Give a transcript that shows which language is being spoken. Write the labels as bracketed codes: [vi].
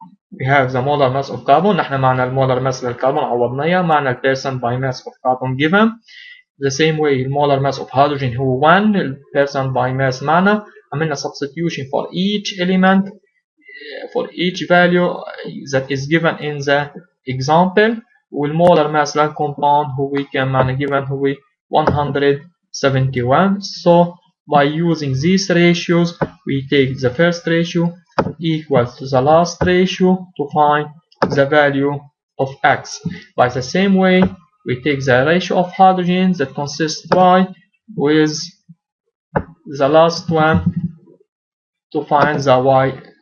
[en] We have the molar mass of carbon. [ar] نحن معنا المولر mass للكربون عوضناها، معنا [en] percent by mass of carbon given. The same way molar mass of hydrogen هو 1 percent by mass معنا. [ar] عملنا [en] substitution for each element, for each value that is given in the example. [ar] والmolar mass للcompound هو كان معنا given هو 171. [en] So by using these ratios, we take the first ratio equals to the last ratio to find the value of X. By the same way, we take the ratio of hydrogen that consists Y with the last one to find the Y.